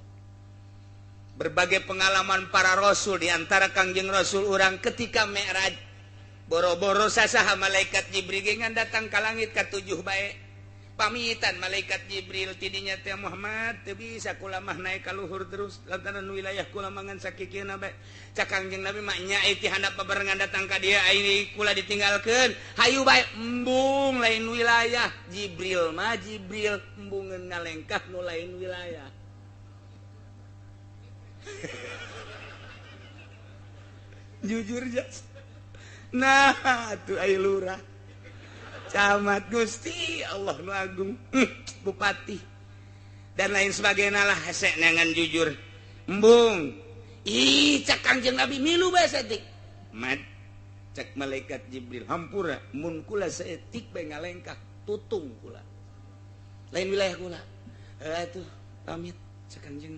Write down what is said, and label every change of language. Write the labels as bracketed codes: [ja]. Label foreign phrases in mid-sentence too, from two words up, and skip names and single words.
[su] Berbagai pengalaman para rasul diantara Kangjeng Rasul urang ketika Mi'raj boro-boro sasaha malaikat Jibril ngan datang ka langit ka-7 bae pamitan malaikat Jibril tidinya teh Muhammad teu bisa kula mah naik ka luhur terus lantaran wilayah kula mangan sakikeuna bae cak Kangjeng Nabi mah nyai ti handap babarengan datang ka dieu ai kula ditinggalkeun hayu bae embung lain wilayah Jibril mah Jibril embungeun ngalengkah nu lain wilayah. Jujur jas nah tuh aya lurah camat Gusti Allah nu agung bupati [id] dan lain sebagainya [su] lah hese nangan jujur embung ih cak Kangjeng Nabi milu bae saeutik mat cak malaikat Jibril hampura mun kula saeutik bae ngalengkah tutung kula lain wilayah kula atuh pamit cak Kangjeng